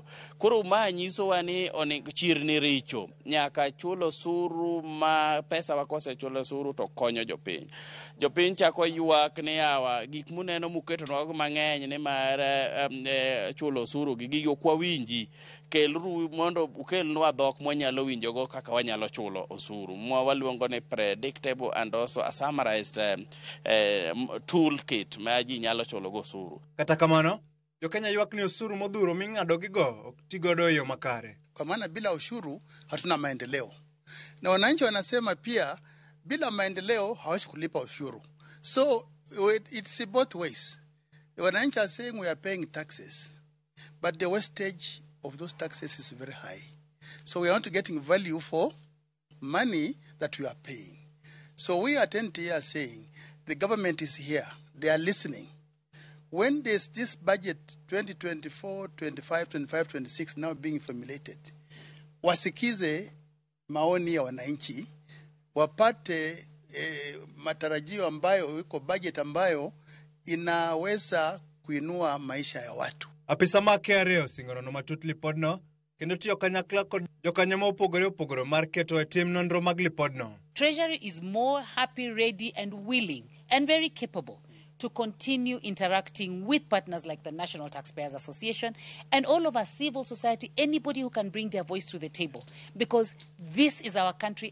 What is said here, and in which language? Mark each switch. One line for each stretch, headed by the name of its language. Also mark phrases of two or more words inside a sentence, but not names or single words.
Luo (Kenya and Tanzania): Koro ma nyisowa ni chirni richo, nyaka chulo osuru ma pesa wakose chulo osuru to konyo jopiny. Jopiny chako ywak ni yawa gik muneno muketonwa mang'eny ni mar chulo osuru gi gigo kwa winji. Kelru mondo ukelnwa dhok mwanyalo winjogo kaka wanyalo chulo osuru. Waluongo ni
English: predictable and also a summarized toolkit
Luo (Kenya and Tanzania): ma ji nyalo chulo go osuru. Kata kamano, jo Kenya ywak ni osuru modhuro ming'adogigo ok tigodo e yo makare.
Swahili: Kwa maana bila ushuru hatuna maendeleo. Na wananchi wanasema pia bila maendeleo hawezi kulipa ushuru.
English: So it's both ways. The wananchi are saying we are paying taxes, but the wastage of those taxes is very high. So we are not getting value for money that we are paying. So we attend here saying the government is here. They are listening. When there's this budget 2024, 25, 25, 26 now being formulated,
Swahili: wasikize maoni ya wananchi, wapate matarajio ambayo iko budget ambayo inaweza kuinua maisha ya watu.
Luo (Kenya and Tanzania): Apisa ma KRA osingono matut lipodno kendo tiyo kanyakla kod jokanyo ma opogore mar keto e tim nonro mag lipodno.
English: Treasury is more happy, ready and willing and very capable to continue interacting with partners like the National Taxpayers Association and all of our civil society, anybody who can bring their voice to the table, because this is our country.